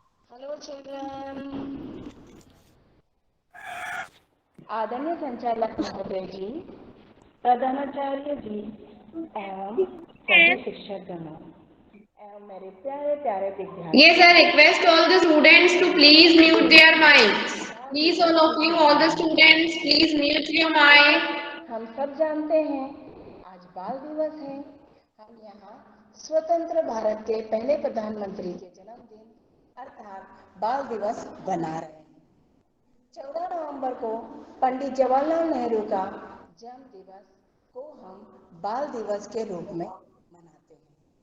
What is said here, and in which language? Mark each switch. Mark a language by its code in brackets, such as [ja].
[hi] Hello children आदरणीय संचालक महोदय जी प्रधानाचार्य जी एवं सभी शिक्षकगणों एवं मेरे प्यारे प्यारे विद्यार्थी [en] Yes, I request all the students to please mute their mics. Please, all of you, all the students, please mute your mic. [hi] हम सब जानते हैं आज बाल दिवस है। हम यहाँ स्वतंत्र भारत के पहले प्रधानमंत्री के जन्मदिन अर्थात बाल दिवस बना रहे हैं। 14 नवंबर को पंडित जवाहरलाल नेहरू का जन्म दिवस को हम बाल दिवस के रूप में मनाते हैं।